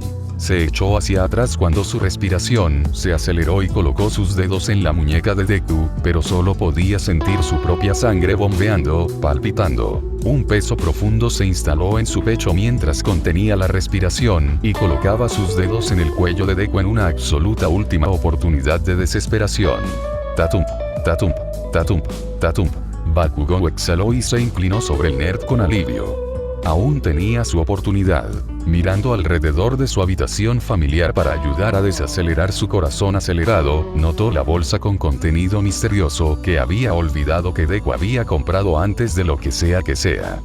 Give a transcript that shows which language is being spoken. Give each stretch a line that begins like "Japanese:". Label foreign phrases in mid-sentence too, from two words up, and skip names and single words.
Spanish: Se echó hacia atrás cuando su respiración se aceleró y colocó sus dedos en la muñeca de Deku, pero solo podía sentir su propia sangre bombeando, palpitando. Un peso profundo se instaló en su pecho mientras contenía la respiración y colocaba sus dedos en el cuello de Deku en una absoluta última oportunidad de desesperación. Tatump, tatump, tatump, tatump. Bakugou exhaló y se inclinó sobre el nerd con alivio. Aún tenía su oportunidad. Mirando alrededor de su habitación familiar para ayudar a desacelerar su corazón acelerado, notó la bolsa con contenido misterioso que había olvidado que Deku había comprado antes de lo que sea que sea.